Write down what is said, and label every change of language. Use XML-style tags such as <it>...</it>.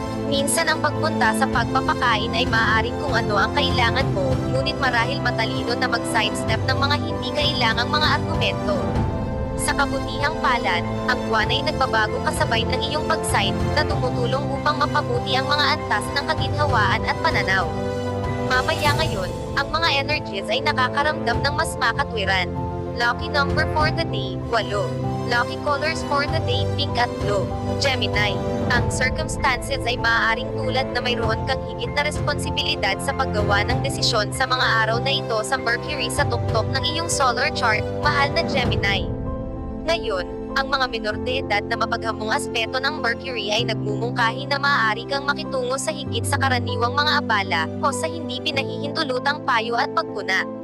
<tl>Minsan ang pagpunta sa pagpapakain ay maaaring kung ano ang kailangan mo, ngunit marahil matalino na mag-sidestep ng mga hindi kailangang mga argumento. Sa kabutihang palad, ang buwan ay nagbabago kasabay ng iyong pag-sign, na tumutulong upang mapabuti ang mga antas ng kaginhawaan at pananaw. Mamaya ngayon, ang mga energies ay nakakaramdam ng mas makatwiran.</tl> <en>Lucky number for the day, 8. Lucky colors for the day, pink at blue.</en> <tl>Gemini. Ang circumstances ay maaaring tulad na mayroon kang higit na responsibilidad sa paggawa ng desisyon sa mga araw na ito sa Mercury sa tuktok ng iyong solar chart, mahal na Gemini. Ngayon, ang mga menor de edad na mapaghamong aspeto ng Mercury ay nagmumungkahi na maaari kang makitungo sa higit sa karaniwang mga abala, o sa hindi pinahihintulutang payo at pagpuna.</tl>